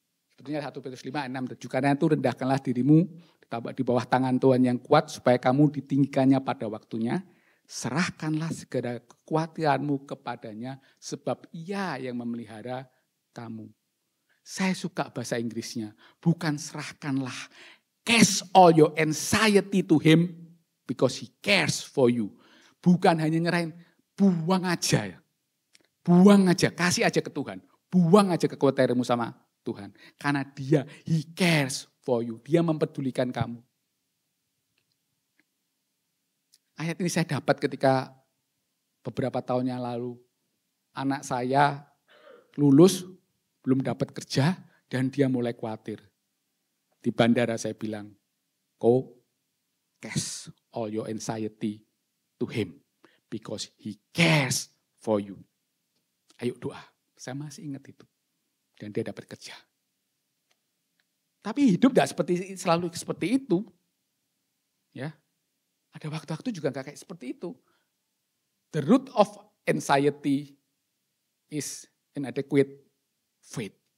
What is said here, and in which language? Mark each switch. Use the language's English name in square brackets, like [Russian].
[Indonesian] Sebetulnya 1 Petrus 5 ayat 6, 7. Karena itu rendahkanlah dirimu di bawah tangan Tuhan yang kuat supaya kamu ditinggikannya pada waktunya. Serahkanlah segala kekhawatiranmu kepadanya sebab Ia yang memelihara kamu. Saya suka bahasa Inggrisnya. Bukan serahkanlah. [English] Cast all your anxiety to Him because He cares for you. [Indonesian] Bukan hanya nyerahin, buang aja ya. Buang aja, kasih aja ke Tuhan. Buang aja kekhawatiranmu sama Tuhan. Karena Dia, [English] He cares for you. [Indonesian] Dia mempedulikan kamu. Ayat ini saya dapat ketika beberapa tahun yang lalu anak saya lulus, belum dapat kerja, dan dia mulai khawatir. Di bandara saya bilang, [English] go cast all your anxiety to Him because He cares for you. [Indonesian] Ayo doa, saya masih ingat itu. Dan dia dapat kerja. Tapi hidup tidak selalu seperti itu. Ya. Ada waktu-waktu juga gak kayak seperti itu. [English] The root of anxiety is inadequate faith.